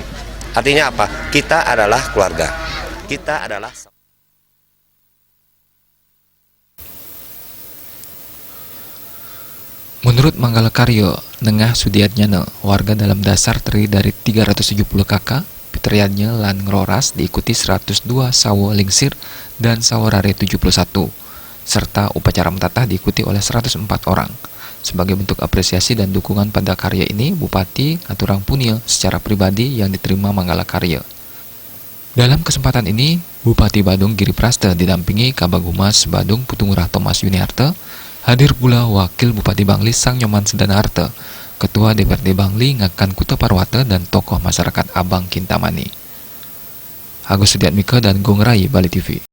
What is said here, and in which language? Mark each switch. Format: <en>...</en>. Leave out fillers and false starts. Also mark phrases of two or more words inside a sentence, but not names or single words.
<id>Artinya apa? Kita adalah keluarga. Kita adalah... Menurut Manggala Karyo, Nengah Sudiatnyana, warga dalam dasar terdiri dari 370 kakak, fitriyatnya lan ngeroras diikuti 102 sawo lingsir dan sawarare 71, serta upacara mentatah diikuti oleh 104 orang. Sebagai bentuk apresiasi dan dukungan pada karya ini, Bupati</id> <ban>aturang punia</ban> <id>secara pribadi yang diterima Manggala Karyo. Dalam kesempatan ini, Bupati Badung Giri Prasta didampingi Kabag Humas Badung Putungurah Thomas Yuniarta, hadir pula Wakil Bupati Bangli Sang Nyoman Sedanarta, Ketua DPRD Bangli Ngakan Kuta Parwata dan tokoh masyarakat Abang Kintamani. Agus Sudiatmika dan Gong Rai, Bali TV.</id>